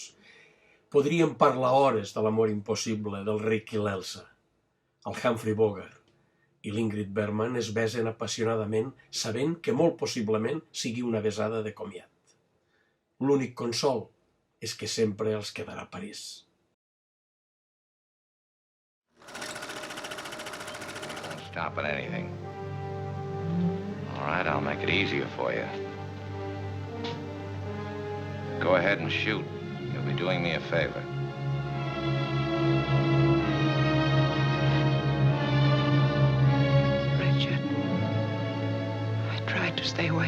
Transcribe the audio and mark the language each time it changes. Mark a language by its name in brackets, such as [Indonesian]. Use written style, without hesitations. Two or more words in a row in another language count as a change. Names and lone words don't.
[Catalan] Podríem parlar hores de l'amor impossible del Rick i l'Elsa. El Humphrey Bogart i l'Ingrid Bergman es besen apassionadament sabent que molt possiblement sigui una besada de comiat. L'únic consol és que sempre els quedarà París. [English] Stop at anything. All right, I'll make it easier for you. Go ahead and shoot. You'll be doing me a favor. Richard, I tried to stay away.